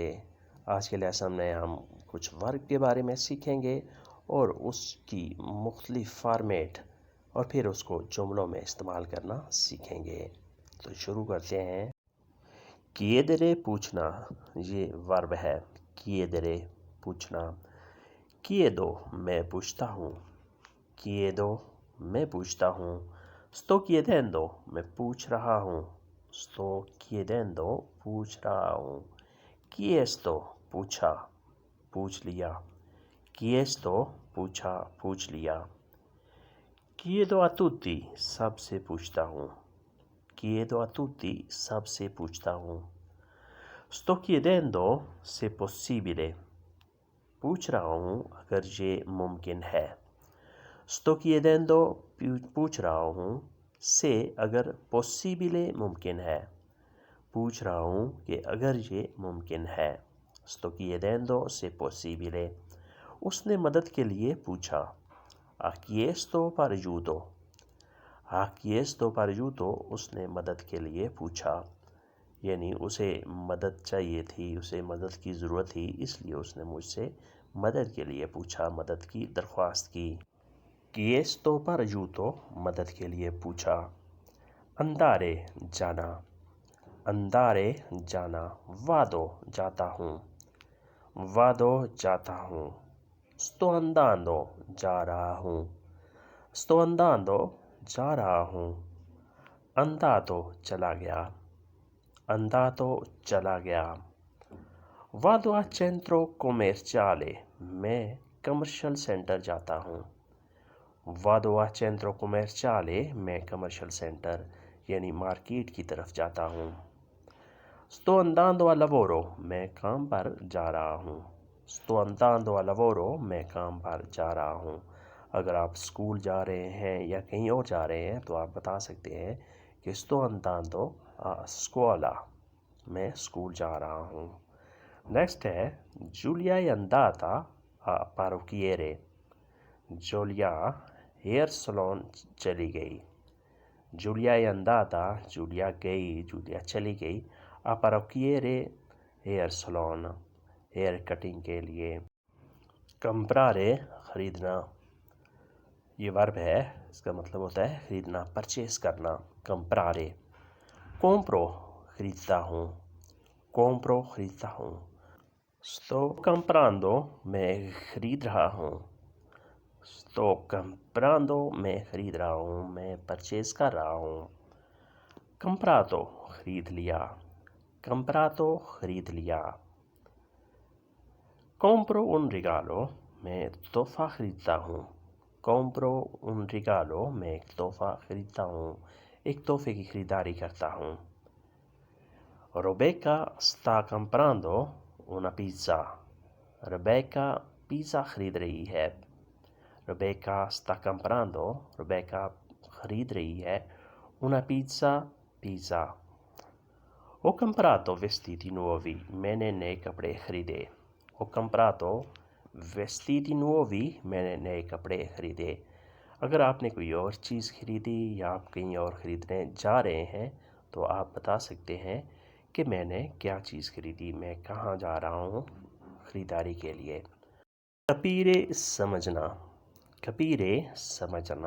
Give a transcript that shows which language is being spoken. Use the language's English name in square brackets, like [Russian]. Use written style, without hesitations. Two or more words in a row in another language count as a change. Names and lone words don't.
[Urdu] آج کے لیسن میں ہم کچھ ورب کے بارے میں سیکھیں گے اور اس کی مختلف فارمیٹ اور پھر اس کو جملوں میں استعمال کرنا سیکھیں گے۔ تو شروع کرتے ہیں۔ chiedere پوچھنا، یہ ورب ہے۔ chiedere پوچھنا۔ chiedo میں پوچھتا ہوں۔ chiedo میں پوچھتا ہوں۔ [Italian] sto chiedendo [Urdu] میں پوچھ رہا ہوں۔ [Italian] sto chiedendo [Urdu] پوچھ رہا ہوں۔ chiesto پوچھا، پوچھ لیا۔ chiesto پوچھا، پوچھ لیا۔ [Italian] chiedo a tutti [Urdu] سب سے پوچھتا ہوں۔ [Italian] chiedo a tutti [Urdu] سب سے پوچھتا ہوں۔ [Italian] sto chiedendo se possibile [Urdu] پوچھ رہا ہوں اگر یہ ممکن ہے۔ [Italian] sto chiedendo [Urdu] پوچھ رہا ہوں سے اگر possibile ممکن ہے، پوچھ رہا ہوں کہ اگر یہ ممکن ہے۔ [Italian] sto chiedendo se possibile [Urdu] اس نے مدد کے لیے پوچھا۔ [Italian] ha chiesto per aiuto ha chiesto per aiuto [Urdu] اس نے مدد کے لیے پوچھا، یعنی اسے مدد چاہیے تھی، اسے مدد کی ضرورت تھی، اس لیے اس نے مجھ سے مدد کے لیے پوچھا، مدد کی درخواست کی۔ [Italian] chiesto per aiuto [Urdu] مدد کے لیے پوچھا۔ andare جانا، andare جانا۔ vado جاتا ہوں، vado جاتا ہوں۔ [Italian] sto andando [Urdu] جا رہا ہوں، [Italian] sto andando [Urdu] جا رہا ہوں۔ andato چلا گیا، andato چلا گیا۔ [Italian] vado al centro commerciale [Urdu] میں [English] commercial center [Urdu] جاتا ہوں۔ [Italian] vado al centro commerciale [Urdu] میں [English] commercial center [Urdu] یعنی مارکیٹ کی طرف جاتا ہوں۔ [Italian] sto andando al lavoro [Urdu] میں کام پر جا رہا ہوں۔ [Italian] sto andando al lavoro [Urdu] میں کام پر جا رہا ہوں۔ اگر آپ اسکول جا رہے ہیں یا کہیں اور جا رہے ہیں تو آپ بتا سکتے ہیں کہ [Italian] sto andando a scuola [Urdu] میں اسکول جا رہا ہوں۔ نیکسٹ ہے [Italian] Giulia è andata a parrucchiere [Urdu] جولیا [English] hair salon [Urdu] چلی گئی۔ جولیا [Italian] è andata [Urdu] جولیا گئی، جولیا چلی گئی۔ [Italian] a parrucchiere [English] hair salon hair cutting [Urdu] کے لیے۔ comprare خریدنا، یہ ورب ہے، اس کا مطلب ہوتا ہے خریدنا، پرچیز کرنا۔ [Italian] comprare compro [Urdu] خریدتا ہوں، compro خریدتا ہوں۔ [Italian] sto comprando [Urdu] میں خرید رہا ہوں، [Italian] sto comprando [Urdu] میں خرید رہا ہوں، میں پرچیز کر رہا ہوں۔ comprato خرید لیا، comprato خرید لیا۔ [Italian] compro un regalo [Urdu] میں تحفہ خریدتا ہوں، [Italian] compro un regalo [Urdu] میں ایک تحفہ خریدتا ہوں، ایک تحفے کی خریداری کرتا ہوں۔ [Italian] Rebecca sta comprando una pizza [Urdu] ریبیکا پیزا خرید رہی ہے۔ ریبیکا [Italian] sta comprando [Urdu] ریبیکا خرید رہی ہے [Italian] una pizza [Urdu] پیزا۔ [Italian] ho comprato vestiti nuovi [Urdu] میں نے نئے کپڑے خریدے۔ [Italian] ho comprato vestiti nuovi [Urdu] میں نے نئے کپڑے خریدے۔ اگر آپ نے کوئی اور چیز خریدی یا آپ کہیں اور خریدنے جا رہے ہیں تو آپ بتا سکتے ہیں کہ میں نے کیا چیز خریدی، میں کہاں جا رہا ہوں خریداری کے لیے۔ capire سمجھنا، capire سمجھنا۔